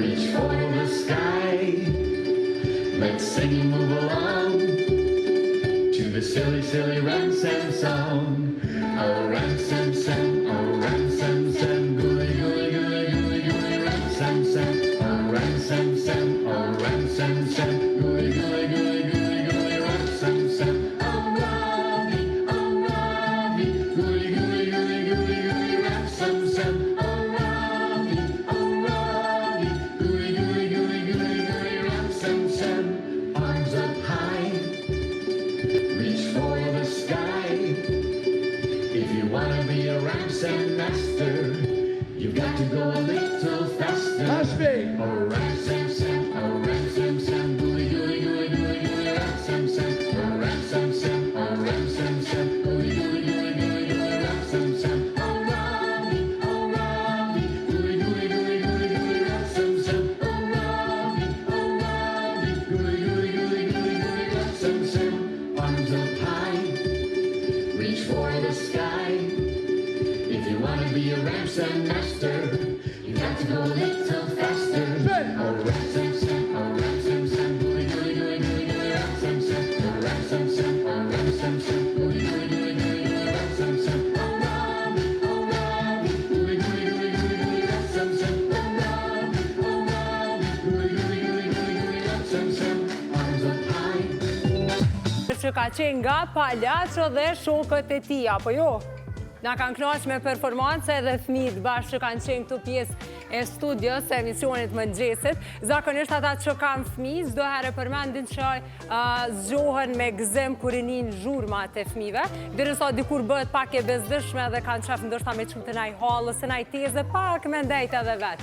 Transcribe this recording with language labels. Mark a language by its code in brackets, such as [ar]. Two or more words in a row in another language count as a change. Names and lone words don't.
[en] reach for the sky. Let's sing and move along to the silly, silly Ram-Sam song. Oh, Ram-Sam, Sam, oh, Ram-Sam, Sam, gooey, gooey, gooey, gooey, gooey, Ram-Sam, Sam. Oh, Ram-Sam, Sam, oh, Ram-Sam, Sam, gooey, gooey, gooey, gooey, gooey, Ram-Sam, Sam. Oh, Ravi, gooey, gooey, gooey, gooey, gooey, Ram-Sam, Sam. Oh, Ravi, gooey, gooey, gooey, gooey, gooey, Ram-Sam, Sam. Arms up high, reach for the sky. If you wanna be a Ram-Sam master, you've got to go a little faster. Oh, Ram-Sam, Sam, oh, Ram-Sam, Sam, gooey, gooey, gooey, gooey, gooey, Ram-Sam, Sam. Oh, Ram-Sam, Sam, oh, Ram-Sam, Sam, gooey, gooey, gooey, gooey, gooey, Ram-Sam, Sam. Oh, Ravi, gooey, gooey, gooey, gooey, gooey, Ram-Sam, Sam. Oh, Ravi, gooey, gooey, gooey, gooey, gooey, Ram-Sam, Sam. Arms up high, reach for the sky. If you wanna be a Ram-Sam master, you got to go a little faster. Oh, Ram-Sam, Sam, oh, Ram-Sam, Sam, gooey, gooey, gooey, gooey, gooey, Ram-Sam, Sam. Oh, Ram-Sam, Sam, oh, Ram-Sam, Sam, gooey, gooey, gooey, gooey, gooey, Ram-Sam, Sam. Oh, Ravi, gooey, gooey, gooey, gooey, gooey, Ram-Sam, Sam. Oh, Ravi, gooey, gooey, gooey, gooey, gooey, Ram-Sam, Sam. Arms up high. [sq] Që ka qenë nga Palaco dhe shokët e tij, apo jo? Na kanë kënaqur me performancë edhe fëmijët bashkë që kanë qenë këtu pjesë e studios e emisionit Mëngjesit. Zakonisht ata që kanë fëmijë, çdo herë përmendin që zgjohen me gëzim kur i nin zhurmat e fëmijëve, derisa dikur bëhet pak e bezdishme dhe kanë qef ndoshta me çutë ndaj hallës së ndaj teze pak me ndajt edhe vet.